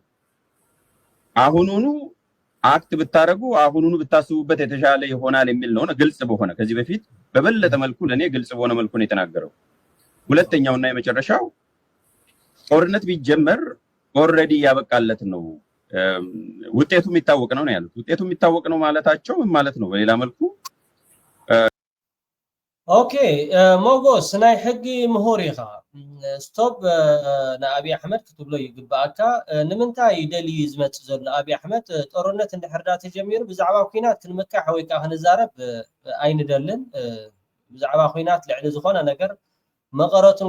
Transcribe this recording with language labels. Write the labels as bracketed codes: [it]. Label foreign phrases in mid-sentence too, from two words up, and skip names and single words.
[am] አሁኑኑ አክት ብታረጉ አሁኑኑ ብታስቡበት የተሻለ ይሆናል የሚል ነው ግልጽ በሆነ ከዚህ በፊት በበለጠ መልኩ ለኔ ግልጽ በሆነ መልኩ ነው የተናገረው ሁለተኛውና የመጨረሻው ጦርነት ቢጀመር ኦሬዲ ያበቃለት ነው ውጤቱ የሚታወቅ ነው ያሉት ውጤቱ የሚታወቅ ነው ማለታቸው ምን ማለት ነው በሌላ መልኩ [ti] ኦኬ ሞጎስ ናይ ሕጊ ምሁሪኻ ስቶፕ ንአብይ አሕመድ ክትብሎ ይግባአካ ንምንታይ ይደሊ ዝመጽ ዘሎ አብይ አሕመድ ጦርነት እንድሕርዳ ተጀሚሩ ብዛዕባ ኩናት ክንመካሕ ወይ ከዓ ክንዛረብ ኣይንደልን ብዛዕባ ኩናት ልዕሊ ዝኾነ ነገር መቐረቱን